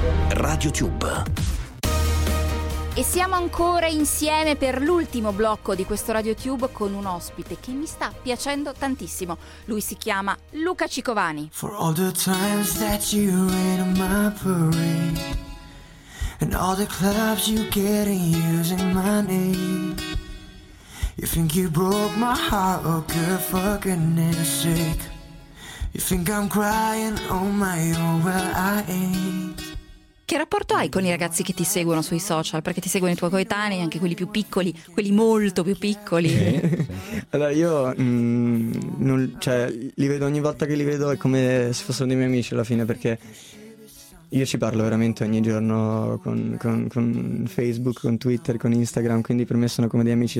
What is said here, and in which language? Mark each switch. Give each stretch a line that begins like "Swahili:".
Italian: Radio Tube. E siamo ancora insieme per l'ultimo blocco di questo RadioTube con un ospite che mi sta piacendo tantissimo. Lui si chiama Luca Cicovani.
English: For all the times that you rain on my parade, and all the clubs you get in using my name. You think you broke my heart, oh girl, fucking sick. You think I'm crying on my own, well I ain't.
Italian: Che rapporto hai con i ragazzi che ti seguono sui social? Perché ti seguono i tuoi coetanei, anche quelli più piccoli, quelli molto più piccoli. Allora io li vedo ogni volta che li vedo è come se fossero dei miei amici alla fine, perché io ci parlo veramente ogni giorno con Facebook, con Twitter, con Instagram, quindi per me sono come dei amici.